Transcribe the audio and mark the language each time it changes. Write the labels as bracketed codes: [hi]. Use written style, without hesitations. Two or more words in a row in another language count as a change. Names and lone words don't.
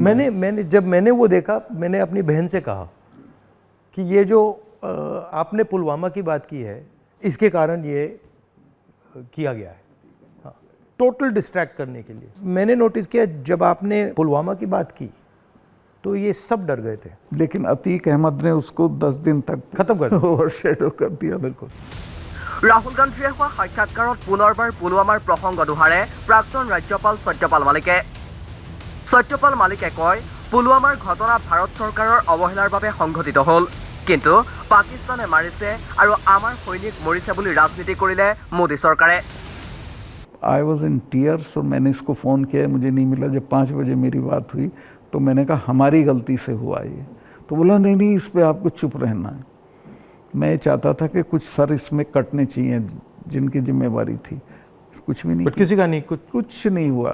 [hi] जब मैंने वो देखा, मैंने अपनी बहन से कहा कि ये जो आपने पुलवामा की बात की है, इसके कारण ये किया गया है, हाँ, [en] total distract [hi] करने के लिए। मैंने नोटिस किया जब आपने पुलवामा की बात की तो ये सब डर गए थे, लेकिन अतीक अहमद ने उसको 10 दिन तक खत्म कर दिया। ओवरशैडो कर दिया। बिल्कुल। [as] ৰাহুল গান্ধীয়ে হোৱা সাক্ষাৎকাৰত পুনৰবাৰ পুলৱামাৰ প্ৰসংগ দোহাৰে প্ৰাক্তন ৰাজ্যপাল সত্যপাল মালিকে। সত্যপাল মালিকে কয়, পুলৱামাৰ ঘটনা ভাৰত চৰকাৰৰ অৱহেলাৰ বাবে সংঘটিত হ'ল, কিন্তু পাকিস্তানে মাৰিছে আৰু আমাৰ সৈনিক মৰিছে বুলি ৰাজনীতি কৰিলে মোদী চৰকাৰে। [en] I was in tears [hi] और मैंने इसको फ़ोन किया, मुझे नहीं मिला। जब 5 बजे मेरी बात हुई तो मैंने कहा हमारी गलती से हुआ ये, तो बोला नहीं इस पे आपको चुप रहना है। मैं चाहता था कि कुछ सर इसमें कटने चाहिए जिनकी जिम्मेवारी थी, कुछ भी नहीं, किसी का नहीं, कुछ नहीं हुआ।